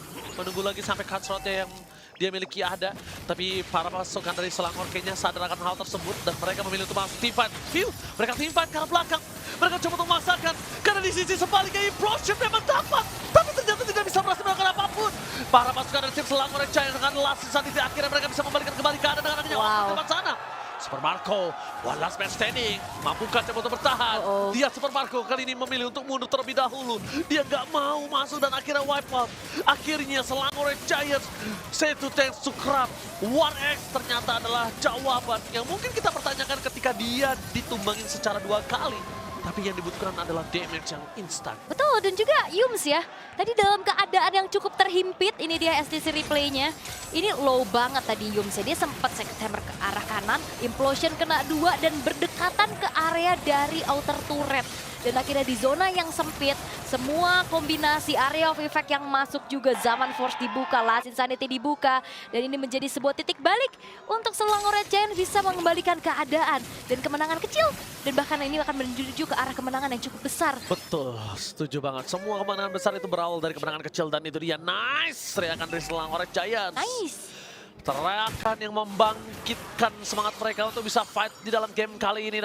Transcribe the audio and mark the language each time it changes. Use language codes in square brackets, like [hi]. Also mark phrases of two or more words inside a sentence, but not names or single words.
[id] Menunggu lagi sampai [en] cut slotnya [id] yang dia miliki ada. Tapi para pasukan dari Selangor kayaknya sadar akan hal tersebut. Dan mereka memilih untuk masuk teamfight. View, mereka teamfight ke arah belakang. Mereka coba untuk memaksakan. Karena di sisi sebaliknya Implosion memang dapat. Tapi ternyata tidak bisa berhasil melakukan apapun. Para pasukan dari tim Selangor Red Giants dengan last sisa titik akhirnya mereka bisa membalikan kembali keadaan dengan adanya waktu di depan sana. Super Marco, [en] one last man standing. [id] Mampukah coba untuk bertahan? Dia Super Marco kali ini memilih untuk mundur terlebih dahulu. Dia nggak mau masuk dan akhirnya [en] wipe out. [id] Akhirnya Selangor Red Giants, [en] say to thanks to Krab. [id] War X ternyata adalah jawaban yang mungkin kita pertanyakan ketika dia ditumbangin secara 2 kali. Tapi yang dibutuhkan adalah damage yang instan. Betul, dan juga Yums ya. Tadi dalam keadaan yang cukup terhimpit, ini dia STC replaynya. Ini low banget tadi Yums ya. Dia sempat [en] second hammer [id] ke arah kanan, Implosion kena 2 dan berdekatan ke area dari [en] outer turret. [id] Dan akhirnya di zona yang sempit, semua kombinasi [en] area of effect [id] yang masuk juga. Zaman Force dibuka, Last Insanity dibuka. Dan ini menjadi sebuah titik balik untuk Selangor Red Giants bisa mengembalikan keadaan. Dan kemenangan kecil, dan bahkan ini akan menuju ke arah kemenangan yang cukup besar. Betul, setuju banget. Semua kemenangan besar itu berawal dari kemenangan kecil. Dan itu dia, nice teriakan dari Selangor Red Giants. Nice. Teriakan yang membangkitkan semangat mereka untuk bisa fight di dalam game kali ini.